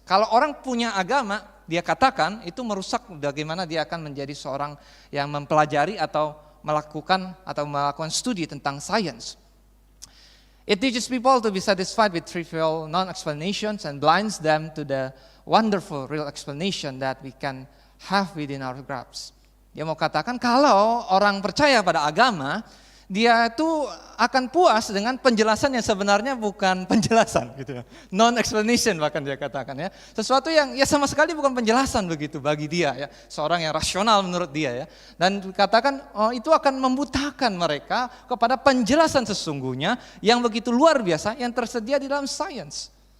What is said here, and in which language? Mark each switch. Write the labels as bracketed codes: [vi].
[id] Kalau orang punya agama, dia katakan itu merusak bagaimana dia akan menjadi seorang yang mempelajari atau melakukan studi tentang sains. [en] It teaches people to be satisfied with trivial non-explanations and blinds them to the wonderful real explanation that we can have within our grasp. [id] Dia mau katakan kalau orang percaya pada agama, dia itu akan puas dengan penjelasan yang sebenarnya bukan penjelasan gitu ya. Non-explanation bahkan dia katakan ya. Sesuatu yang ya sama sekali bukan penjelasan begitu bagi dia ya. Seorang yang rasional menurut dia ya. Dan katakan itu akan membutakan mereka kepada penjelasan sesungguhnya yang begitu luar biasa yang tersedia di dalam sains.